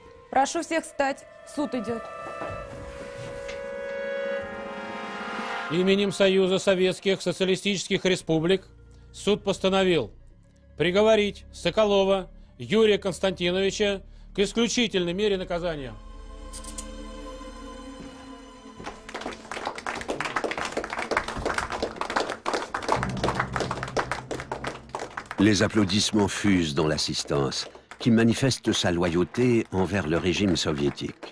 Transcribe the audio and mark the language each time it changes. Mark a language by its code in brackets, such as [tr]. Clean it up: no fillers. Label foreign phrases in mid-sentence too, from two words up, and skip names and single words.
[ru] Прошу всех встать. Суд идет. Именем Союза Советских Социалистических Республик суд постановил приговорить Соколова Юрия Константиновича к исключительной мере наказания. [fr] Les applaudissements fusent dans l'assistance, qui manifeste sa loyauté envers le régime soviétique.